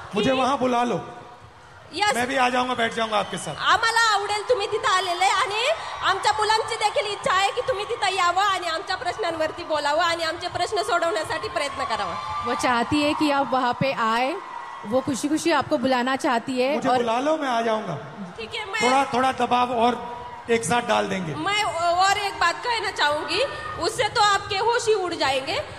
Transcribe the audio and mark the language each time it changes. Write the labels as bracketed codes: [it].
[hi] मुझे वहाँ बुला लो, मैं भी आ जाऊंगा, बैठ जाऊंगा आपके साथ। [mr] आम्हाला आवडेल तुम्ही तिथे आलेले, आणि आमच्या मुलांची देखील इच्छा आहे की तुम्ही तिथे यावं आणि आमच्या प्रश्नांवरती बोलावं आणि आमचे प्रश्न सोडवण्यासाठी प्रयत्न करावा। [hi] वो चाहती है कि आप वहां पे आए, वो खुशी खुशी आपको बुलाना चाहती है। मुझे बुला लो, मैं आ जाऊंगा। ठीक है, थोड़ा दबाव और एक साथ डाल देंगे। मैं और एक बात कहना चाहूंगी, उससे तो आपके होश ही उड़ जाएंगे।